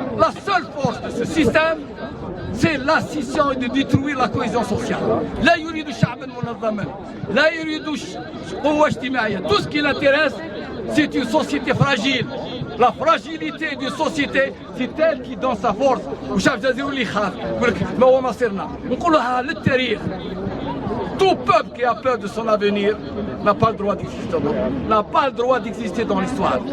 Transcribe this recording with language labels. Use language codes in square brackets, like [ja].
[fr] La seule force de ce système, c'est la scission et de détruire la cohésion sociale. [ar] لا يريد شعبا منظما، لا يريد قوة اجتماعية. [fr] Tout ce qui l'intéresse, c'est une société fragile. La fragilité d'une société, c'est elle qui donne sa force. [ar] وشعب جزائري اللي يخاف يقول لك ما هو مصيرنا. نقولها للتاريخ. [fr] Tout peuple qui a peur de son avenir n'a pas le droit d'exister, n'a pas le droit d'exister dans l'histoire.